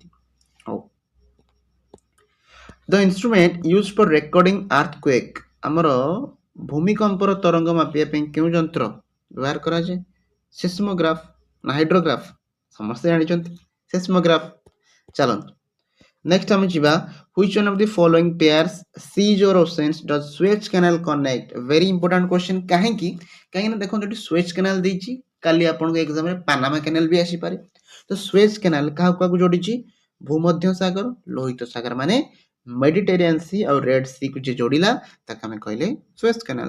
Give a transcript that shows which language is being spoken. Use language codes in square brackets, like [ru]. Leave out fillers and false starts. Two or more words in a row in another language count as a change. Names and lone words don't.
[or] ହଉ, [en] the instrument use for recording earthquake, [or] ଆମର ଭୂମିକମ୍ପର ତରଙ୍ଗ ମାପିବା ପାଇଁ କେଉଁ ଯନ୍ତ୍ର ବ୍ୟବହାର କରାଯାଏ? ସେସ୍ମୋଗ୍ରାଫ ନା ହାଇଡ୍ରୋଗ୍ରାଫ? ସମସ୍ତେ ଜାଣିଛନ୍ତି ସେସ୍ମୋଗ୍ରାଫ। ଚାଲନ୍ତୁ ନେକ୍ସଟ ଆମେ ଯିବା, [en] which one of the following pairs seas or oceans does Suez Canal connect? very important question? [or] କାହିଁକିନା ଦେଖନ୍ତୁ ଏଠି ସୁଏଜ କେନାଲ ଦେଇଛି, କାଲି ଆପଣଙ୍କ ଏକ୍ସାମରେ ପାନାମା କେନାଲ ବି ଆସିପାରେ। ତ ସୁଏଜ କେନାଲ କାହାକୁ କାହାକୁ ଯୋଡ଼ିଛି? ଭୂମଧ୍ୟ ସାଗର, ଲୋହିତ ସାଗର, ମାନେ [en] Mediterranean Sea [or] ଆଉ [en] Red Sea [or] କୁ ଯିଏ ଯୋଡ଼ିଲା ତାକୁ ଆମେ କହିଲେ ସୁଏଜ କେନାଲ।